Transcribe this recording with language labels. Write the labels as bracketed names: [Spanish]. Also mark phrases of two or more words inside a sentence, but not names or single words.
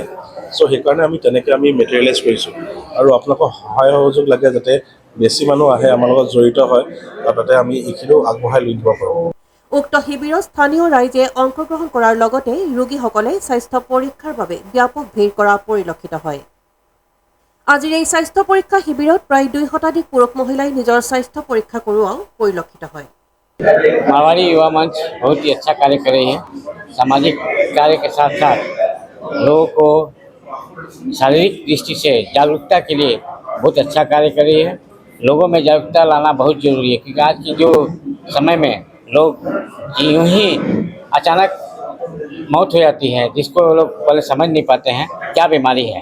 [Assamese] চ' সেইকাৰণে আমি তেনেকৈ আমি মেটেৰিয়েলাইজ কৰিছোঁ। আৰু আপোনালোকৰ সহায় সহযোগ লাগে যাতে বেছি মানুহ আহে, আমাৰ লগত জড়িত হয়, আৰু তাতে আমি এইখিনিও আগবঢ়াই লৈ যাব পাৰোঁ। উক্ত শিবিৰত স্থানীয় ৰাইজে অংশগ্ৰহণ কৰাৰ লগতে ৰোগীসকলে স্বাস্থ্য পৰীক্ষাৰ বাবে ব্যাপক ভিৰ কৰা পৰিলক্ষিত হয়। আজিৰ এই স্বাস্থ্য পৰীক্ষা শিবিৰত প্ৰায় 2 শতাধিক পুৰুষ মহিলাই নিজৰ স্বাস্থ্য পৰীক্ষা কৰোৱাও পৰিলক্ষিত হয়। [Hindi] मारवाड़ी युवा मंच बहुत ही अच्छा कार्य कर रही है। सामाजिक कार्य के साथ साथ लोगों को शारीरिक दृष्टि से जागरूकता के लिए बहुत अच्छा कार्य कर रही है। लोगों में जागरूकता लाना बहुत जरूरी है, क्योंकि आज की जो समय में लोग यूं ही अचानक मौत हो जाती है, जिसको लोग पहले समझ नहीं पाते हैं क्या बीमारी है।